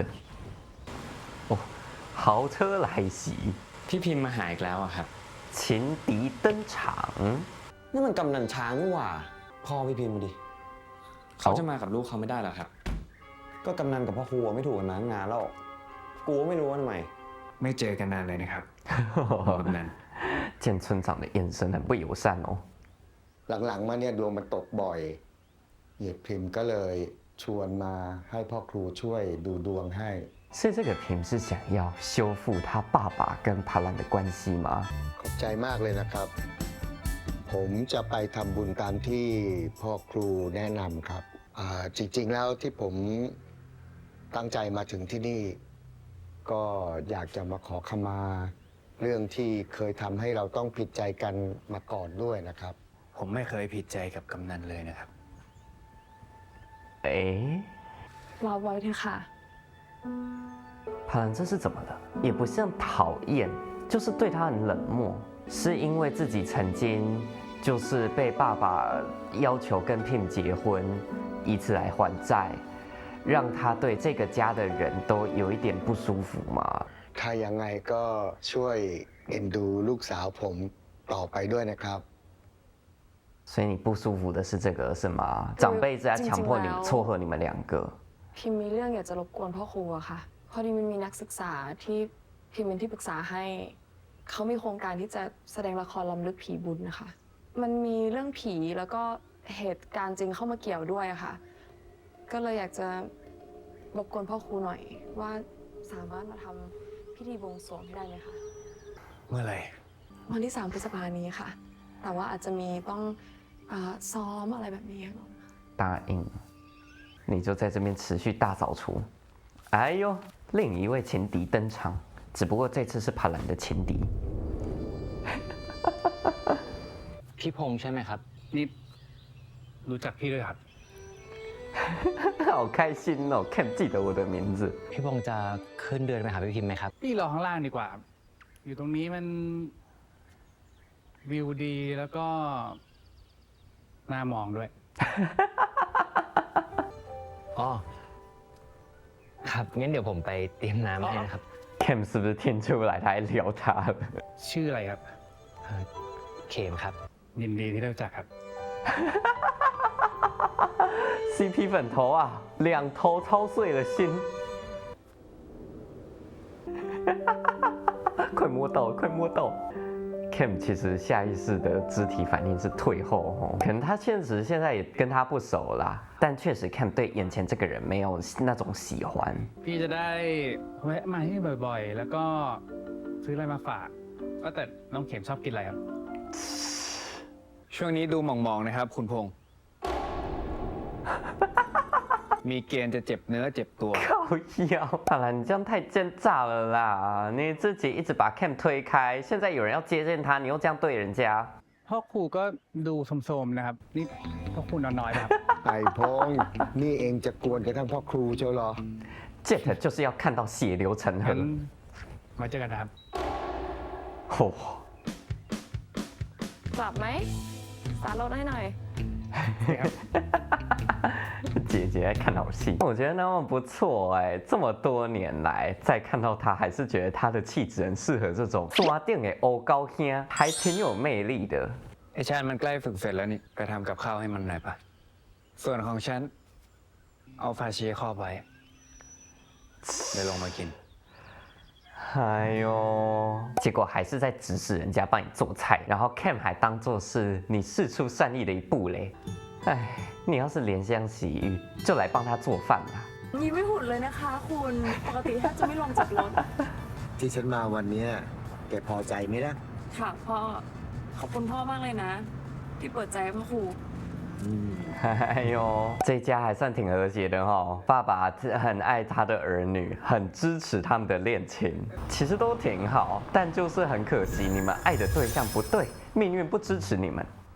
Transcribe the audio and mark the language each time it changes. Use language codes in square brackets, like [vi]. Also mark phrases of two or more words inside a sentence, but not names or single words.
[zh] 哦，豪车来袭， [th] พี่พิมพ์มาหาอีกแล้วอะครับ [zh] 情敌登场。 [th] นี่มันกำนันช้างนี่หว่า พ่อพี่พิมพ์มาดิ เขาจะมากับลูกเขาไม่ได้หรอครับ ก็กำนันกับพ่อครูไม่ถูกกันมาตั้งนานแล้ว กูก็ไม่รู้ว่าทำไม ไม่เจอกันนานเลยนะครับกำนัน [zh] 见村长的眼神很不友善哦。 [th] หลังๆมาเนี่ยดวงมันตกบ่อยเหยียบพิมพ์ก็เลยชวนมาให้พ่อครูช่วยดูดวงให้ [zh] 所以这个平是想要修复他爸爸跟帕兰的关系吗？ [th] ขอบใจมากเลยนะครับ ผมจะไปทำบุญตามที่พ่อครูแนะนำครับจริงๆแล้วที่ผมตั้งใจมาถึงที่นี่ ก็อยากจะมาขอขมา เรื่องที่เคยทำให้เราต้องผิดใจกันมาก่อนด้วยนะครับ ผมไม่เคยผิดใจกับกำนันเลยนะครับ [zh] 哎， [th] รอไว้เถอะค่ะ [zh] 帕兰这是怎么了？也不像讨厌，就是对他很冷漠，是因为自己曾经就是被爸爸要求跟 Pim 结婚，以此来还债，让他对这个家的人都有一点不舒服吗？ [th] ถ้ายังไงก็ช่วยเอ็นดูลูกสาวผมต่อไปด้วยนะครับ [zh] 所以你不舒服的是这个是吗？长辈在强迫你撮合你们两个。 [th] พิมมีเรื่องอยากจะรบกวนพ่อครูอะค่ะ พอดีมันมีนักศึกษาที่พิมเป็นที่ปรึกษาให้ เขามีโครงการที่จะแสดงละครล้ำลึกผีบุญนะคะ มันมีเรื่องผีแล้วก็เหตุการณ์จริงเข้ามาเกี่ยวด้วยอะค่ะ ก็เลยอยากจะรบกวนพ่อครูหน่อย ว่าสามารถมาทำพิธีบวงสรวงให้ได้ไหมคะ เมื่อไหร่ วันที่ 3 พฤษภาคมนี้ค่ะ แต่ว่าอาจจะมีต้องซ้อมอะไรแบบนี้ค่ะ [zh] 答应，你就在这边持续大扫除。哎呦，另一位情敌登场，只不过这次是帕兰的情敌。 [th] พี่พงษ์ใช่ไหมครับ นี่รู้จักพี่ด้วยครับ [zh] 好开心哦 ，Ken 记得我的名字。 [th] พี่พงษ์จะขึ้นเดือนไปหาพี่พิมพ์ไหมครับ พี่รอข้างล่างดีกว่า อยู่ตรงนี้มันวิวดีแล้วก็น่ามองด้วย อ๋อ ครับ งั้นเดี๋ยวผมไปเตรียมน้ำให้นะครับ [zh] Ken 是不是听出来他还撩他了？ [th] ชื่ออะไรครับ เขมครับ ยินดีที่ได้รู้จักครับ [zh] CP 粉头啊，两头操碎了心。快摸到，快摸到。Cam 其实下意识的肢体反应是退后哦，可能他现在也跟他不熟啦，但确实 Cam 对眼前这个人没有那种喜欢。 [th] พี่จะได้แวะมาที่นี่บ่อยๆ แล้วก็ซื้ออะไรมาฝากว่าแต่น้องเข็มชอบกินอะไรครับ ช่วงนี้ดูมองๆนะครับ คุณพงษ์ มีเกณฑ์จะเจ็บเนื้อเจ็บตัว [zh] 靠腰，当然你这样太奸诈了啦！你自己一直把 Cam 推开，现在有人要接近他，你又这样对人家。 [th] พ่อครูก็ดูโสมๆนะครับ นี่พ่อครูนอนน้อยนะครับ ไอ้พงษ์นี่เองจะกวนกระทั่งพ่อครูเจ้าเหรอ [zh] Jet 就是要看到血流成河 [th] งั้น。มาเจอกันนะครับ [zh] 哦， [th] กลับไหมสตาร์ทรถให้หน่อย [zh] 姐姐在看好戏，我觉得那么不错哎，这么多年来再看到她，还是觉得她的气质很适合这种抓定的欧高兄，还挺有魅力的。 [th] ไอชาญมันใกล้ฝึกเสร็จแล้วนี่ไปทำกับข้าวให้มันหน่อยปะส่วนของฉันเอาฟาเชียครอบไว้เดี๋ยวลงมากิน [zh] 哎呦，结果还是在指使人家帮你做菜，然后 Cam 还当做是你释出善意的一步嘞。哎，你要是怜香惜玉，就来帮他做饭吧。 [th] นี่ไม่หุ่นเลยนะคะคุณปกติแทบจะไม่ลงจากรถ ที่ฉันมาวันเนี้ยแกพอใจไหมนะ ค่ะพ่อขอบคุณพ่อมากเลยนะ ที่เปิดใจให้พ่อครู [zh] 哎呦，这家还算挺和谐的哈，爸爸很爱他的儿女，很支持他们的恋情，其实都挺好，但就是很可惜，你们爱的对象不对，命运不支持你们。